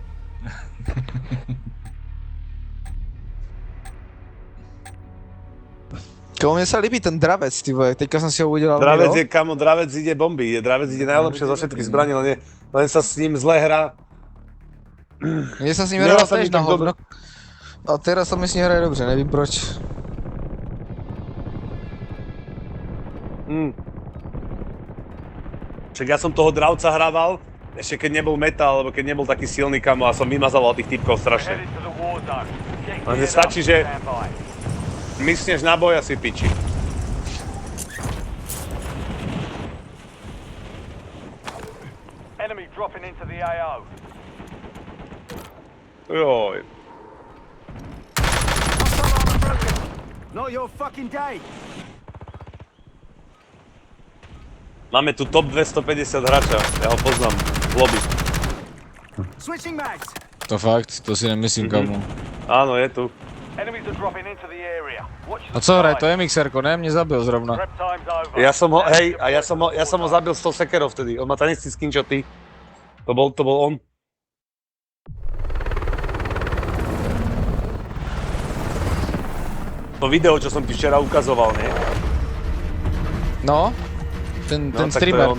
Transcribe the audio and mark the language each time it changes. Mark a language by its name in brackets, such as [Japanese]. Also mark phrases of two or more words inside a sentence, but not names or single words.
[Slovak] Komu mne sa líbí ten dravec, ty vole, teďka som si ho udelal. Dravec je, kamo, dravec ide bomby, dravec ide najlepšie zo všetkých zbraní, len sa s ním zle hrá. Mne sa s ním hral tiež na hovno. [Czech] A teraz sa mi s ním hraje dobře, nevím proč. [Slovak] Však ja som toho dravca hrával, ešte keď nebol metal, alebo keď nebol taký silný, kamo, a som vymazoval tých typkov strašne. Lenže stačí, že mysneš na boj a si piči. [English] Enemy dropping into the AO. [Slovak] Joj. [English] Not your fucking day. [Slovak] Máme tu top 250 hráča, ja ho poznám, v lobby. [English] Switching mags. [Slovak] To fakt, to si nemyslím, kamo. Áno, je tu. [English] Enemies are dropping into the area. Watch [Czech] A co hraj, to je mixerko, ne? [Slovak] Mne zabil zrovna. [English] Prep time's over. [Slovak] Ja som ho, hej, a ja som ho zabil s tou sekerou vtedy. On má ten istý skin, čo ty. To bol on. To video, čo som ti včera ukazoval, nie? No? Ten streamer.